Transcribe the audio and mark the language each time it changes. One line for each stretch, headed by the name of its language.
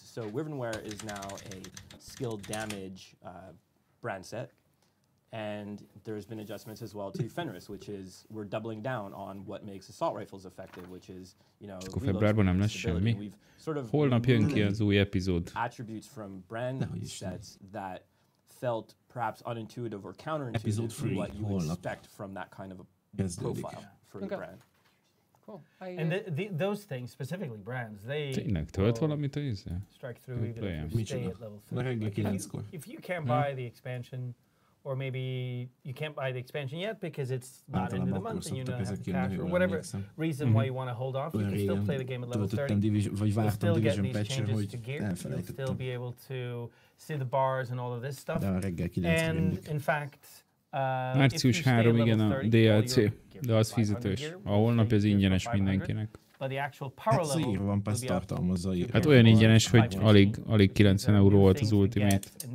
English: So Rivenware is now a skill damage brand set. And there's been adjustments as well to Fenris, which is we're doubling down on what makes assault rifles effective, which is, you know,
Hungarian: akkor februárban nem lesz semmi. Holnap jön ki az új epizód.
English: Attributes from brand sets that felt perhaps unintuitive or counterintuitive to what you would expect from that kind of a profile for the brand. Cool. And those things, specifically brands, they
Hungarian: tényleg tölt valamit a izé?
English: Strike through even if you stay at level 3. If you can't buy the expansion, or maybe you can't buy the expansion yet because it's not into the month and you don't have cash, or whatever reason why you want to hold off, you can still play the game at level 30. You'll still get these changes to gear. You'll still be able to see the bars and all of this stuff. And in fact,
Hungarian: március 3, igen, a DLC, de az fizetős. A holnap ez ingyenes mindenkinek. Hát van, Pass tartalmazza. Hát olyan ingyenes, hogy alig 90 euró volt az Ultimate.